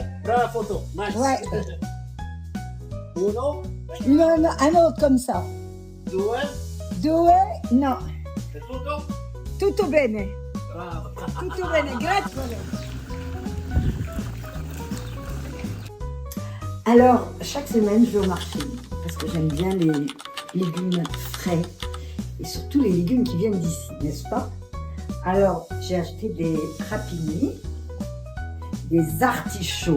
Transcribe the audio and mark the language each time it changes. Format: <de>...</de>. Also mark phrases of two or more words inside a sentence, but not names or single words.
<fr>La photo. Nice. Ouais.</fr> <it>Uno,</it> <fr>Non, un autre comme ça.</fr> <it>due,</it> <fr>2, non.</fr> <it>è tutto? Tutto bene. Bravo. Tutto bene, grazie.</it> <fr>Alors, chaque semaine, je vais au marché parce que j'aime bien les légumes frais et surtout les légumes qui viennent d'ici, n'est-ce pas? Alors, j'ai acheté des rapini, des artichauts.</fr>